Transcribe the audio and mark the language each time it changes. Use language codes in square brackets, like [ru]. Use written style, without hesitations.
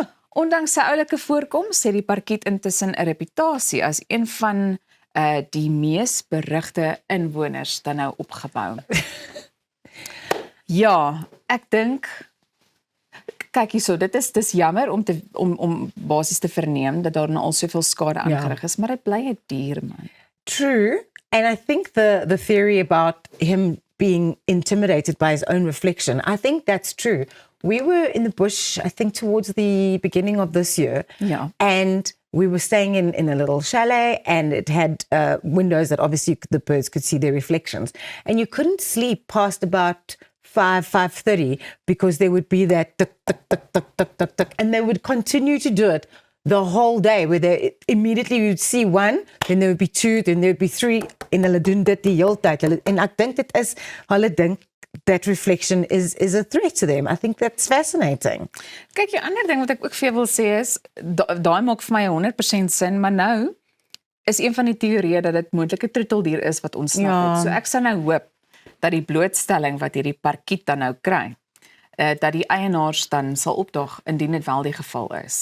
[af] Ondanks sy oulike voorkoms het die parkiet intussen 'n reputasie as een van die mees berugte inwoners dan nou opgebou. Ja, ek dink kyk hierso, dis jammer om basies te verneem dat daar nou al soveel skade aangerig is, maar dit bly 'n dier, man. [en] True. And I think the theory about him being intimidated by his own reflection, I think that's true. We were in the bush, I think towards the beginning of this year. [af] Ja. [en] And we were staying in a little chalet and it had windows that obviously the birds could see their reflections. And you couldn't sleep past about 5:30 because there would be that tuk, tuk, tuk, tuk, tuk, tuk, tuk, and they would continue to do it the whole day where they immediately you'd see one, then there would be two, then there would be three [af] en hulle doen dit die hele tyd. En ek dink dit is hulle dink [en] that reflection is a threat to them. I think that's fascinating. [af] Kyk, die ander ding wat ek ook vir jou wil sê is daai maak vir my 100% sin, maar nou is een van die teorieë dat dit moontlik 'n troeteldier is wat ontsnap het. So ek sal nou hoop dat die blootstelling wat hierdie parkiet dan nou kry, dat die eienaars dan sal opdaag indien dit wel die geval is.